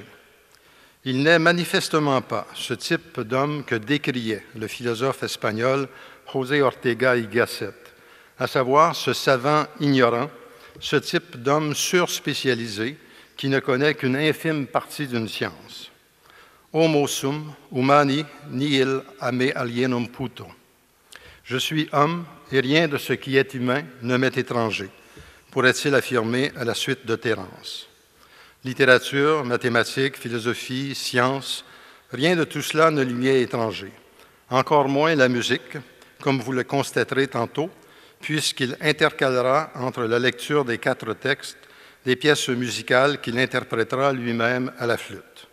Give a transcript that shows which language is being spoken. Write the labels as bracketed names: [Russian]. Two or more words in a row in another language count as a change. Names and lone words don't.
[French] Il n'est manifestement pas ce type d'homme que décriait le philosophe espagnol José Ortega y Gasset, à savoir ce savant ignorant, ce type d'homme surspécialisé qui ne connaît qu'une infime partie d'une science. [Latin] Homo sum, humani nihil a me alienum puto. [French] Je suis homme et rien de ce qui est humain ne m'est étranger, pourrait-il affirmer à la suite de Terence. Littérature, mathématiques, philosophie, sciences, rien de tout cela ne lui est étranger. Encore moins la musique, comme vous le constaterez tantôt, puisqu'il intercalera entre la lecture des 4 textes des pièces musicales qu'il interprétera lui-même à la flûte.